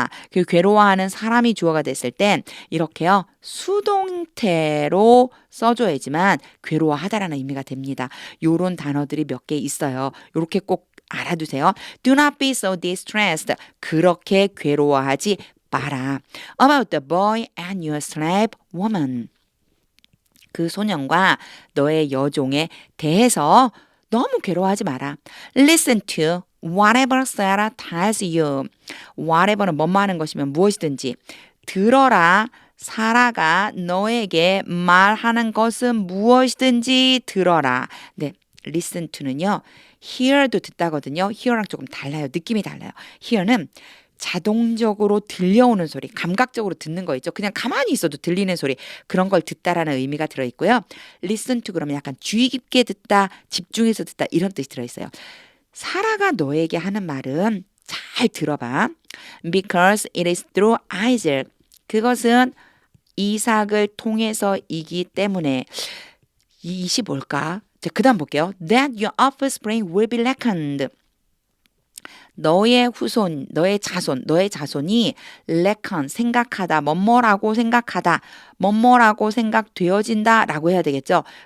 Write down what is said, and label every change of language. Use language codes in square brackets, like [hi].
[ko] 그 괴로워하는 사람이 주어가 됐을 땐 이렇게요 수동태로 써줘야지만 괴로워하다라는 의미가 됩니다. 요런 단어들이 몇 개 있어요. 요렇게 꼭 알아두세요. [en] Do not be so distressed. [ko] 그렇게 괴로워하지 마라. [en] About the boy and your slave woman. [ko] 그 소년과 너의 여종에 대해서 너무 괴로워하지 마라. [en] Listen to whatever Sarah tells you. [ko] whatever는 뭐뭐 하는 것이면 무엇이든지. 들어라. 사라가 너에게 말하는 것은 무엇이든지 들어라. 네, listen to는요. hear도 듣다거든요. hear랑 조금 달라요. 느낌이 달라요. hear는 자동적으로 들려오는 소리, 감각적으로 듣는 거 있죠. 그냥 가만히 있어도 들리는 소리, 그런 걸 듣다라는 의미가 들어있고요. listen to 그러면 약간 주의 깊게 듣다, 집중해서 듣다 이런 뜻이 들어있어요. 사라가 너에게 하는 말은 잘 들어봐. [en] Because it is through Isaac. [ko] 그것은 이삭을 통해서이기 때문에 이것이 뭘까? 자, 그 다음 볼게요. [en] That your offspring will be reckoned. [ko] 너의 후손, 너의 자손이 reckon, 생각하다, 뭐뭐라고 생각하다, 뭐뭐라고 생각되어진다 라고 해야 되겠죠.